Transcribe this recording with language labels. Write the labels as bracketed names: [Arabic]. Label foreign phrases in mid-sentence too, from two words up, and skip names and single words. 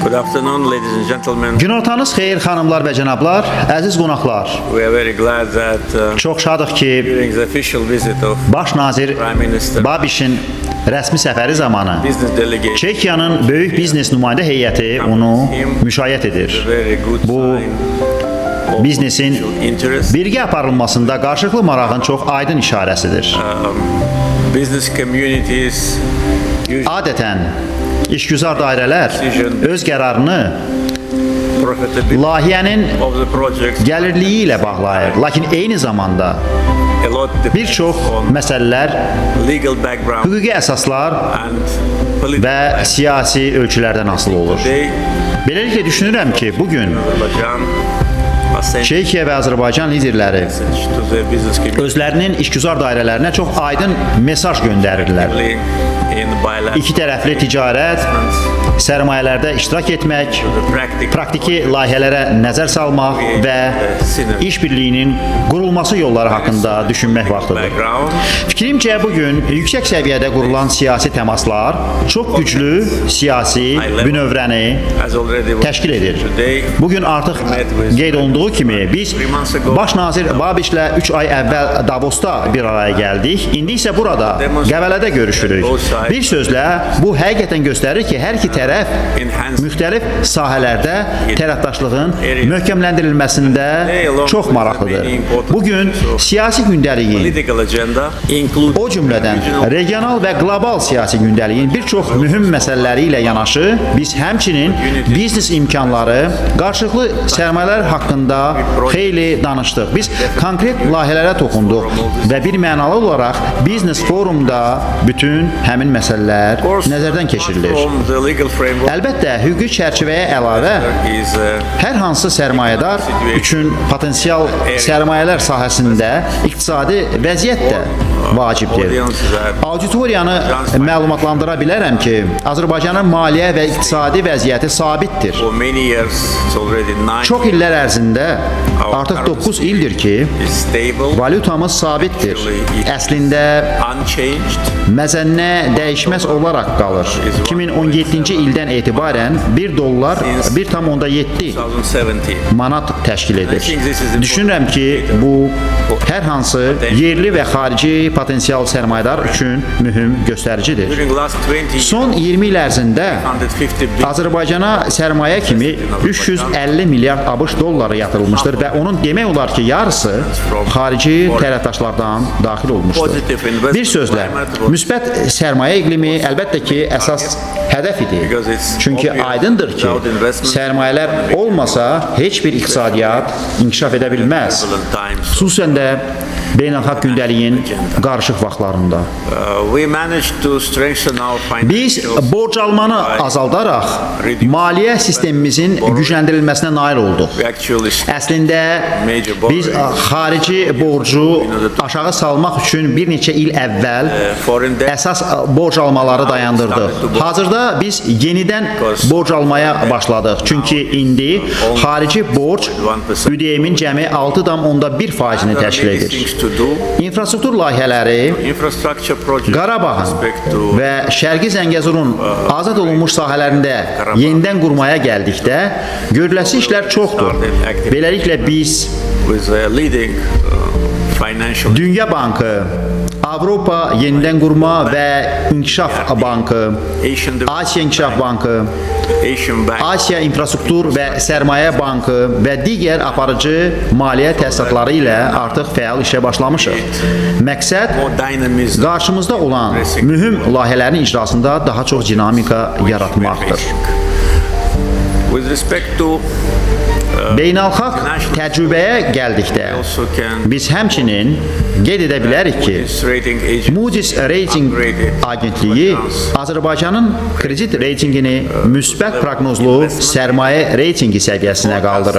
[English] afternoon, ladies and gentlemen. [Azerbaijani] Günortanız xeyir xanımlar və cənablar, əziz qonaqlar. [English] We are very glad that [Azerbaijani] Çox şadıq ki, [English] during the official visit of [Azerbaijani] baş nazir [English] Prime Minister [Azerbaijani] Babişin rəsmi səfəri zamanı [English] business delegation, [Azerbaijani] Çekiyanın böyük biznes nümayəndə heyəti onu müşayiət edir. [English] a very good [Azerbaijani] Bu [English] sign of [Azerbaijani] biznesin [English] mutual interest. [Azerbaijani] birgə aparılmasında qarşılıqlı marağın çox aydın işarəsidir. [English] Business communities usually [Azerbaijani] Adətən işgüzar dairələr öz qərarını [English] profitability [Azerbaijani] layihənin [English] of the projects [Azerbaijani] gəlirliyi ilə bağlayır. Lakin eyni zamanda [English] a lot [Azerbaijani] bir çox [English] on [Azerbaijani] məsələlər, [English] legal background [Azerbaijani] hüquqi əsaslar [English] and political [Azerbaijani] və [English] background. [Azerbaijani] siyasi ölçülərdən asılı olur. [English] Today, [Azerbaijani] Beləliklə düşünürəm ki, bugün [English] Azerbaijan has sent [Azerbaijani] Çekiya və Azərbaycan liderləri [English] message to the business community [Azerbaijani] özlərinin işgüzar dairələrinə çox aydın mesaj göndərirlər. [English] in bilateral [Azerbaijani] İki tərəfli ticarət, sərmayələrdə iştirak etmək, praktiki layihələrə nəzər salmaq və işbirliyinin qurulması yolları haqqında düşünmək vaxtıdır. [English] background. [Azerbaijani] Fikrimcə bugün yüksək səviyyədə qurulan siyasi təmaslar çox güclü siyasi bünövrəni [English] As already was [Azerbaijani] təşkil edir. [English] today, [Azerbaijani] Bugün artıq qeyd olunduğu kimi biz baş nazir Babişlə 3 ay əvvəl Davosda bir araya gəldik. İndi isə burada Qəbələdə görüşürük. Bir sözlə bu həqiqətən göstərir ki, hər iki tərəf müxtəlif sahələrdə tərəfdaşlığın möhkəmləndirilməsində çox maraqlıdır. Bugün siyasi gündəliyin, [English] political agenda include [Azerbaijani] o cümlədən regional və qlobal siyasi gündəliyin bir çox mühüm məsələləri ilə yanaşı, biz həmçinin biznes imkanları, qarşılıqlı sərmayələr haqqında xeyli danışdıq. Biz konkret layihələrə toxunduq və bir mənalı olaraq biznes forumda bütün həmin məsələlər nəzərdən keçirilir. [English] from the legal framework [Azerbaijani] Əlbəttə, hüquqi çərçivəyə əlavə [English] is [Azerbaijani] hər hansı sərmayədar üçün potensial sərmayələr sahəsində iqtisadi vəziyyət də vacibdir. Auditoriyanı məlumatlandıra bilərəm ki, Azərbaycanın maliyyə və iqtisadi vəziyyəti sabitdir. [English] for many years, it's already 9 [Azerbaijani] Çox illər ərzində, artıq 9 ildir ki, [English] is stable, [Azerbaijani] valyutamız sabitdir. Əslində [English] unchanged. [Azerbaijani] məzənnə dəyişməz olaraq qalır. 2017-ci ildən etibarən 1 dollar 1,7 2017. manat təşkil edir. Düşünürəm ki, bu hər hansı yerli və xarici potensial sərmayədar üçün mühüm göstəricidir. [English] During last 20 years, [Azerbaijani] Son 20 il ərzində [English] 150 billion [Azerbaijani] Azərbaycana sərmayə kimi 350 milyard ABŞ dolları yatırılmışdır və onun demək olar ki, yarısı xarici tərəfdaşlardan daxil olmuşdur. Bir sözlə, müsbət sərmayə iqlimi əlbəttə ki, əsas hədəf idi. Çünki aydındır ki, sərmayələr olmasa heç bir iqtisadiyyat inkişaf edə bilməz. Xüsusən də beynəlxalq gündəliyin qarışıq vaxtlarında. [English] We managed to strengthen our [Azerbaijani] Biz [English] financial [Azerbaijani] borc almanı azaldaraq maliyyə sistemimizin gücləndirilməsinə nail olduq. [English] We actually [Azerbaijani] Əslində biz xarici borcu aşağı salmaq üçün bir neçə il əvvəl [English] foreign debt [Azerbaijani] əsas borc almaları dayandırdıq. Hazırda biz yenidən borc almaya başladıq. Çünki indi xarici borc ÜDM-in cəmi 6,1%-ni təşkil edir. [English] things to do. [Azerbaijani] İnfrastruktur layihələri [English] Infrastructure projects [Azerbaijani] Qarabağın [English] respect to [Azerbaijani] və Şərqi Zəngəzurun azad olunmuş sahələrində yenidən qurmaya gəldikdə görüləsi işlər çoxdur. Beləliklə biz [English] with a leading financial [Azerbaijani] Dünya Bankı, Avropa Yenidən Qurma və İnkişaf Bankı, [English] Asian [Azerbaijani] Asiya İnkişaf Bankı, [English] Asian Bank [Azerbaijani] Asiya İnfrastruktur və Sərmayə Bankı və digər aparıcı maliyyə təsisatları ilə artıq fəal işə başlamışıq. Məqsəd [English] more dynamism [Azerbaijani] qarşımızda olan mühüm layihələrin icrasında daha çox dinamika yaratmaqdır. [English] with respect to [Azerbaijani] Beynəlxalq təcrübəyə gəldikdə [English] also can [Azerbaijani] biz həmçinin qeyd edə bilərik ki, [English] this rating agent [Azerbaijani] Moody's Rating Agentliyi Azərbaycanın kredit reytingini müsbət proqnozlu sərmayə reytingi səviyyəsinə qaldırıb.